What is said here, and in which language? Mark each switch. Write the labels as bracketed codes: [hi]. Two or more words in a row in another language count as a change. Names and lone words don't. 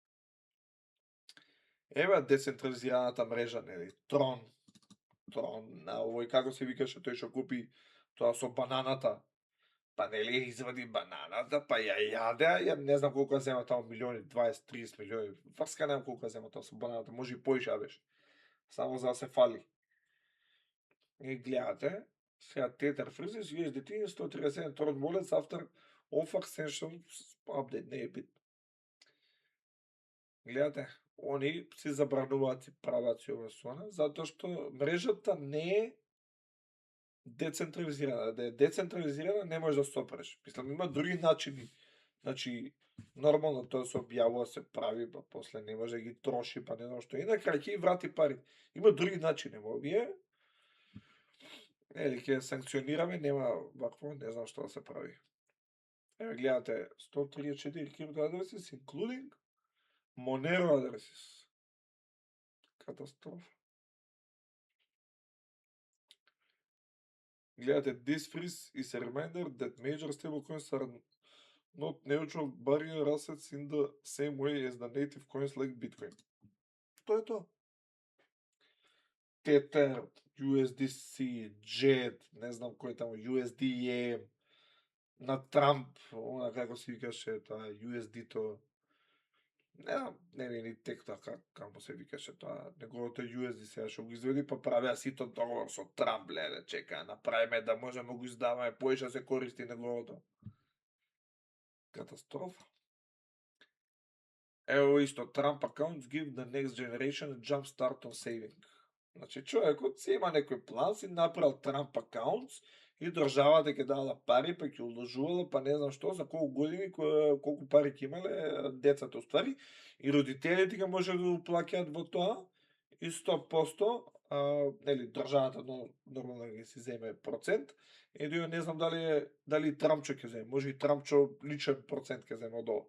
[mk] Еве децентрализираната мрежа, нели, Трон, на овој како се викаше тој што купи тоа со бананата. па нели извади бананата, па ја јаде, ја не знам колку ја зема таму милиони, 20-30 милиони. Врска немам колку ја зема тоа со бананата, може и поише беше. Само за да се фали. И гледате, сега [en] Tether freezes USDT 137 Torrent wallets after offer sanctions update, [mk] не е бит. Гледате, они си забрануваат и прават си ова сона, затоа што мрежата не е децентрализирана. Да е децентрализирана не може да се опреш. Мислам, има други начини. Значи, нормално тоа се објавува, се прави, па после не може да ги троши, па не знам што. И на крај ќе врати пари. Има други начини, во овие или ќе санкционираме, нема вакво, не знам што да се прави. Еве гледате [en] 134 crypto addresses, including Monero addresses. [mk] Катастрофа. Гледате, [en] this freeze is a reminder that major stablecoins are not neutral barrier assets in the same way as the native coins like Bitcoin. [mk] Тоа е тоа. Tether, USDC, JET, не знам кој таму, USDM, на Трамп, она како се викаше тоа, USD-то, не ми ни тек така, како се викаше тоа, неговото USD сега што го изведи, па правеа сито договор со Трамп, леле, чека, направиме да можеме го издаваме, поише се користи неговото. Катастрофа. Ево исто, [en] Trump accounts give the next generation a jump start on saving. [mk] Значи, човекот си има некој план, си направил Trump accounts и државата ќе дала пари, па ќе уложувала, па не знам што, за колку години, колку пари ќе имале децата уствари, и родителите ќе може да уплаќаат во тоа, и 100%, нели, државата нормално ќе си земе процент, и не знам дали Трампчо ќе земе, може и Трампчо личен процент ќе земе од ова.